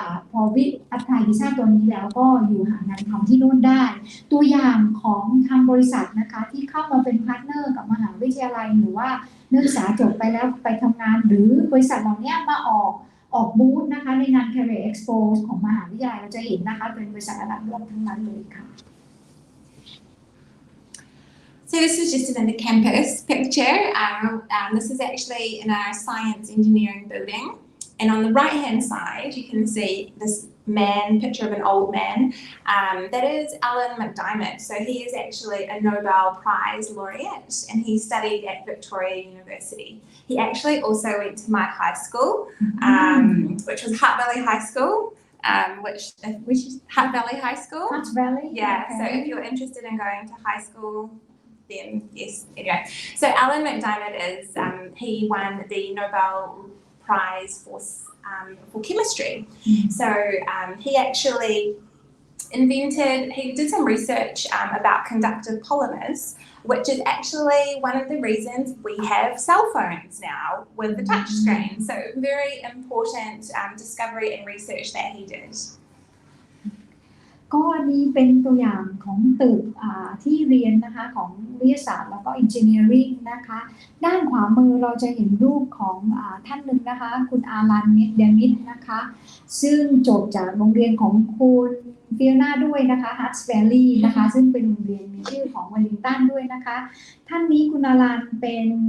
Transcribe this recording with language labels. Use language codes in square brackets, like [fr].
[th] พอapplyวีซ่าตัวนี้แล้วก็อยู่หางานทำที่นู่นได้ตัวอย่างของทางบริษัทนะคะที่เข้ามาเป็นพาร์ทเนอร์กับมหาวิทยาลัยหรือว่านักศึกษาจบไปแล้วไปทำงานหรือบริษัทเหล่านี้มาออกบูธนะคะในงาน Career Expo ของมหาวิทยาลัยเราจะเห็นนะคะเป็นบริษัทระดับโลกทั้งนั้นเลยค่ะ [en] So this is just another campus picture. This is actually in our science engineering building. And on the right-hand side, you can see this picture of an old man. That is Alan McDiarmid. So he is actually a Nobel Prize laureate and he studied at Victoria University. He actually also went to my high school, which was Hutt Valley High School. Which is Hutt Valley High School. Hutt Valley? Yeah, okay. So if you're interested in going to high school, then yes, anyway. So Alan McDiarmid is, he won the Nobel Prize for chemistry. So he actually he did some research about conductive polymers, which is actually one of the reasons we have cell phones now with the touch screen. So very important discovery and research that he did. [th] ก็อันนี้เป็นตัวอย่างของตึกที่เรียนนะคะของวิทยาศาสตร์แล้วก็ engineering นะคะด้านขวามือเราจะเห็นรูปของท่านหนึ่งนะคะคุณอารันเดมิดนะคะซึ่งจบจากโรงเรียนของคุณฟิโอนาด้วยนะคะ Hutt Valley นะคะซึ่งเป็นโรงเรียนมีชื่อของเวลลิงตันด้วยนะคะท่านนี้คุณอารันเป็น